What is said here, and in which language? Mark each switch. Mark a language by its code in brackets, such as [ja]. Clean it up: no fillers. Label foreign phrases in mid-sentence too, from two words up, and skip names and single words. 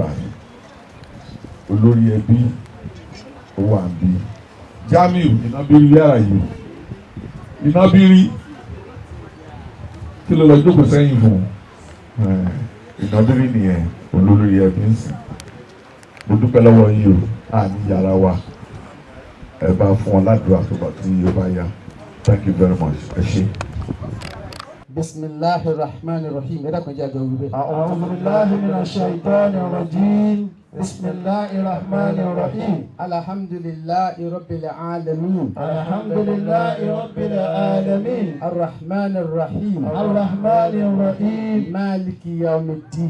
[yo] yìí olórí ẹbí ó wà ń bí Jamiu Inábírí yàrá yìí Inábírí kí ló lọ jókòó sẹ́yìn fún Inábírí nìyẹn olórí ẹbí ń sìn mo dúpẹ́ lọ́wọ́ yìí o àní yàrá wa ẹ bá fún wọn ládùúgbò àtúbọ̀ tí yóò bá yá [en] thank you very much [yo] ẹ ṣé. [ar] بسم الله الرحمن الرحيم [yo] ẹ dákun jẹ́ àjọ wíwé. [ar] أعوذ بالله من الشيطان الرجيم بسم الله الرحمن الرحيم الحمد لله رب العالمين. الحمد لله رب العالمين الرحمن الرحيم. الرحمن الرحيم مالك يوم الدين.